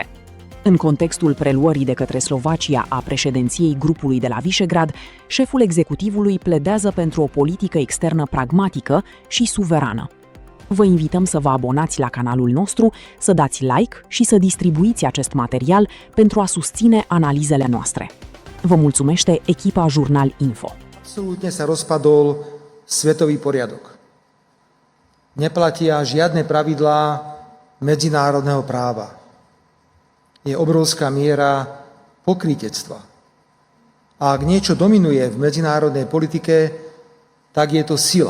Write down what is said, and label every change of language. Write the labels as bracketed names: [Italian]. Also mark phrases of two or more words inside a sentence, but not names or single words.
[Romanian] În contextul preluării de către Slovacia a președinției grupului de la Visegrad, șeful executivului pledează pentru o politică externă pragmatică și suverană. Vă invităm să vă abonați la canalul nostru, să dați like și să distribuiți acest material pentru a susține analizele noastre. Vă mulțumește echipa Jurnal Info. [Slovak] Absolútne sa rozpadol svetový poriadok. Neplatia žiadne pravidlá medzinárodného práva. Je obrovská miera pokrytectva. A ak niečo dominuje v medzinárodnej politike, tak je to sila.